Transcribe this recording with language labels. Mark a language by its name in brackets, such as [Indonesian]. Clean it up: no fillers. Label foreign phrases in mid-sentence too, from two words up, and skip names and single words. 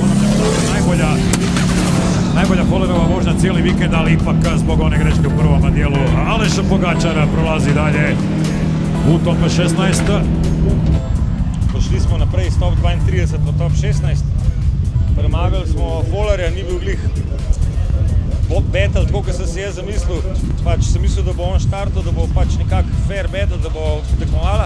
[Croatian] najbolja Follerova vožnja cijeli vikend, ali ipak zbog one greške u prvom dijelu Aleša Pogačara prolazi dalje u top 16. [Slovenian] Prišli smo naprej iz top 32 v top 16. Premagali smo Follerja, ni bil glih battle, tako kot sem si jaz zamislil. Pač sem mislil, da bo on štartal, da bo pač nekak [English] fair battle, [Slovenian] da bo tekmovala.